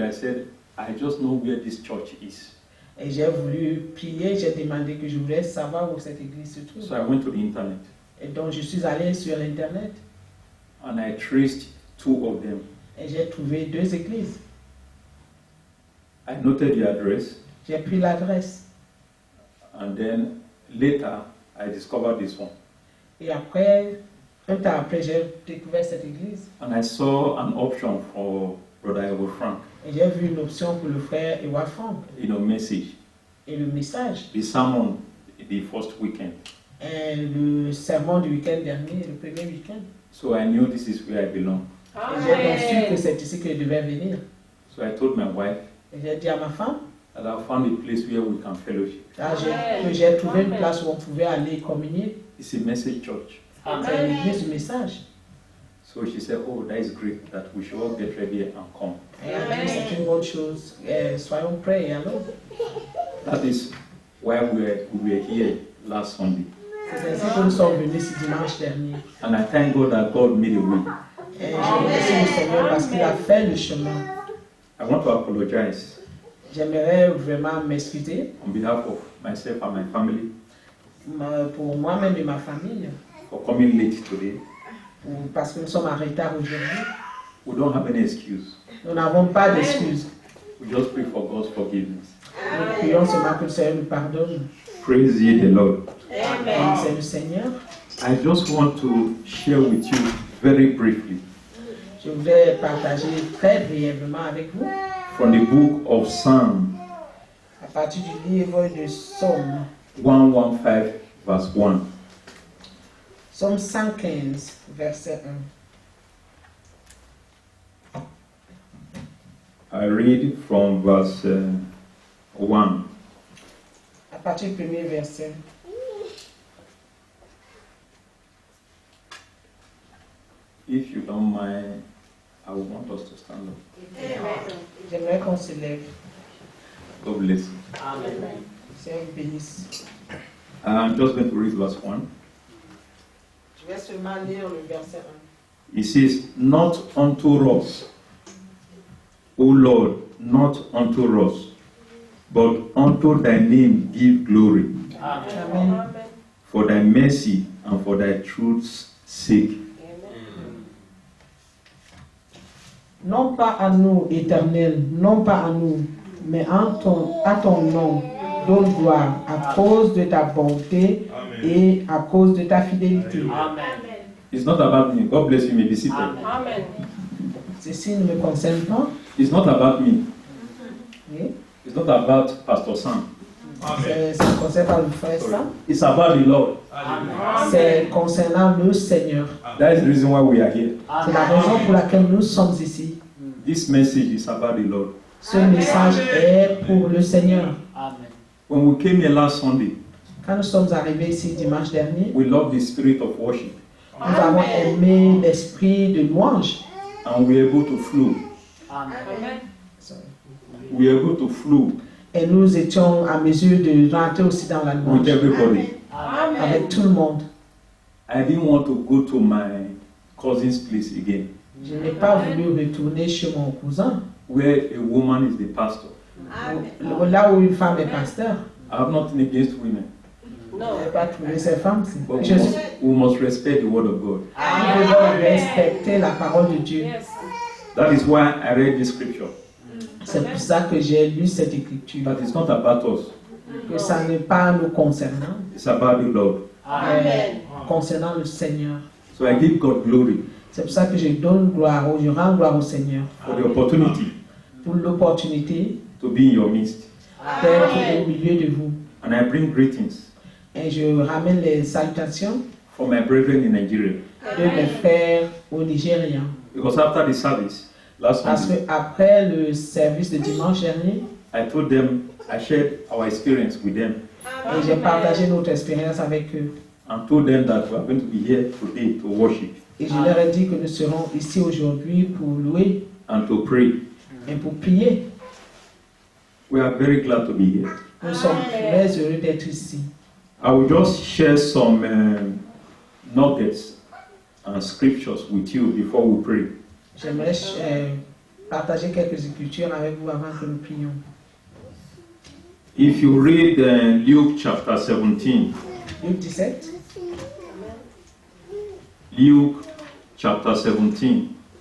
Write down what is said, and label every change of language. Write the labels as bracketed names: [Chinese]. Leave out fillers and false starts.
[English] I said, I just know where this church is. [French] Et j'ai voulu prier, j'ai demandé que je voulais savoir où cette église se trouve. [English] So I went to the internet [French] Et donc je suis allé sur l'Internet [English] and I traced two of them. [French] et j'ai trouvé deux églises. [English] I noted the address, [French] J'ai pris l'adresse. [English] and then later I discovered this one. [French] Et après, un temps après, j'ai découvert cette église. [English] And I saw an option for Brother Evo Frank, [French] Et j'ai vu une option pour le frère Ewa Frank. [English] message. [French] Et le message, [English] The sermon, the first weekend. [French] et le sermon du week-end dernier, le premier week-end. [English] So I knew this is where I belong. [French] Et j'ai donc su que c'est ici que je devais venir. [English] So I told my wife [French] Et j'ai dit à ma femme, [English] that I found a place where we can fellowship. [French] que j'ai trouvé une place où on pouvait aller communier. [English] It's a message church. [French] C'est l'église du message. [English] So she said, oh, that is great, that we should all get ready and come. [French] Et elle a dit, c'est une bonne chose. Soyons prêts et allons. [English] That is why we were here last Sunday. [French] C'est ainsi que nous sommes venus ce dimanche dernier. [English] And I thank God that God made a way. [French] Et je remercie le Seigneur parce qu'il a fait le chemin. [English] I want to apologize [French] J'aimerais vraiment m'excuser [English] on behalf of myself and my family [French] pour moi-même et ma famille [English] for coming late today. [French] parce que nous sommes en retard aujourd'hui. [English] We don't have any excuse. [French] Nous n'avons pas d'excuses. [English] We just pray for God's forgiveness. [French] Nous prions seulement que le Seigneur nous pardonne. [English] Praise ye the Lord. [French] C'est le Seigneur. [English] I just want to share with you very briefly [French] Je voudrais partager très brièvement avec vous [English] from the book of Psalm [French] à partir du livre de Psaume. [English] 115 verse 1. [French] Psaume 115, verset 1. [English] I read from verse 1. [French] À partir du premier verset. [English] If you don't mind, I would want us to stand up. [French] J'aimerais qu'on se lève. [English] God bless you. Amen. [French] Seigneur bénisse. [English] I'm just going to read verse 1. [French] Je vais seulement lire le verset 1. [English] It says, not unto us, O Lord, not unto us, but unto thy name give glory, Amen. for thy mercy and for thy truth's sake. [French] Non pas à nous, Éternel, non pas à nous, mais à ton nom, donne gloire à cause de ta bonté et à cause de ta fidélité. Amen. [English] It's not about me. God bless you. May be seated. Amen. [French] Ceci ne me concerne pas. [English] It's not about me. [French] Oui. [English] It's not about Pastor Sam. [French] Ça concerne pas le frère ça. [English] It's about the Lord. [French] C'est concernant le Seigneur. [English] That is the reason why we are here. [French] C'est la raison pour laquelle nous sommes ici. [English] This message is about the Lord. [French] Ce message est pour le Seigneur. Amen. [English] When we came here last Sunday, [French] Quand nous sommes arrivés ici dimanche dernier, [English] we loved the spirit of worship [French] nous avons aimé l'esprit de louange. [English] and we were able to flow. Amen. We were able to flow [French] Et nous étions à mesure de rentrer aussi dans la [English] with [French] louange [English] everybody. [French] avec tout le monde. [English] I didn't want to go to my cousin's place again, [French] Je n'ai pas voulu retourner chez mon cousin, [English] where a woman is the pastor. [French] là où une femme est pasteur. [English] I have nothing against women, [French] Je n'ai pas trouvé ces femmes. [English] but [French] Nous [English] we must respect the word of God. [French] devons respecter la parole de Dieu. [English] That is why I read this scripture. [French] C'est pour ça que j'ai lu cette écriture. [English] But it's not about us. [French] Que ça n'est pas nous concernant, [English] It's about the Lord. [French] mais concernant le Seigneur. [English] So I give God glory [French] C'est pour ça que je rends gloire au Seigneur [English] for the opportunity [French] pour l'opportunité [English] to be in your midst. [French] d'être au milieu de vous. [English] And I bring greetings [French] Et je ramène les salutations [English] for my brethren in Nigeria. [French] de mes frères au Nigeria. [English] Because after the service last [French] Parce [English] Sunday, [French] qu'après le service de dimanche dernier, [English] I told them, I shared our experience with them [French] et j'ai partagé notre expérience avec eux. [English] and told them that we are going to be here today to worship [French] Et je leur ai dit que nous serons ici aujourd'hui pour louer [English] and to pray. [French] et pour prier. [English] We are very glad to be here. [French] Nous sommes très heureux d'être ici. [English] I will just share some nuggets and scriptures with you before we pray. [French] J'aimerais partager quelques écritures avec vous avant que nous prions. [English] If you read Luke chapter 17, [French] Luc 17, [English] Luke chapter 17